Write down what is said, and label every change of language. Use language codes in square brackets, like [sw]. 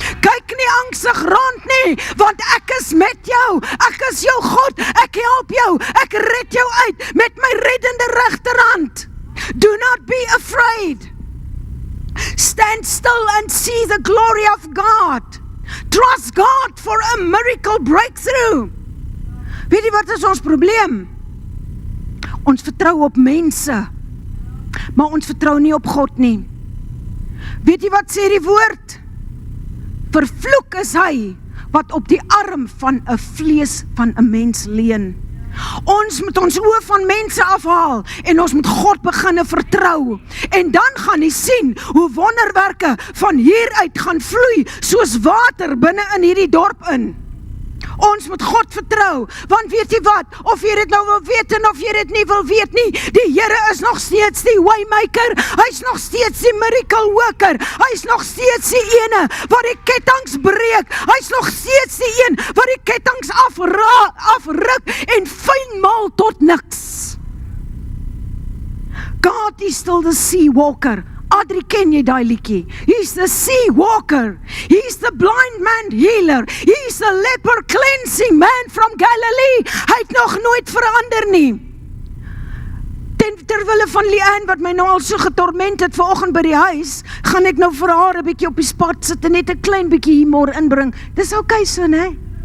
[af] Kyk nie angstig rond nie, want ek is met jou. Ek is jou God. Ek help jou. Ek red jou uit met my reddende regterhand. [en] Do not be afraid. Stand still and see the glory of God. Trust God for a miracle breakthrough. [af] Weet jy wat is ons probleem? Ons vertrou op mense, maar ons vertrou nie op God nie. Weet jy wat sê die woord? Vervloek is hy wat op die arm van 'n vlees van 'n mens leun. Ons moet ons oë van mense afhaal en ons moet God beginne vertrou. En dan gaan jy sien hoe wonderwerke van hieruit gaan vloei soos water binne in hierdie dorp in. Ons moet God vertrou, want weet jy wat, of jy dit nou wil weet en of jy dit nie wil weet nie, die Here is nog steeds die waymaker, hy is nog steeds die miracle worker, hy is nog steeds die ene wat die kettinge breek, hy is nog steeds die een wat die kettinge afruk en fynmaal tot niks. [en] God is still the sea walker. [af] Adrie, ken jy daai liedjie? [en] He's the sea walker. He's the blind man healer. He's the leper cleansing man from Galilee. [af] Hy het nog nooit verander nie. Terwille van Leanne, wat my nou al so getorment het vanoggend by die huis, gaan ek nou vir haar 'n bietjie op die spot sit en net 'n klein bietjie humor inbring. Dis okay so, né?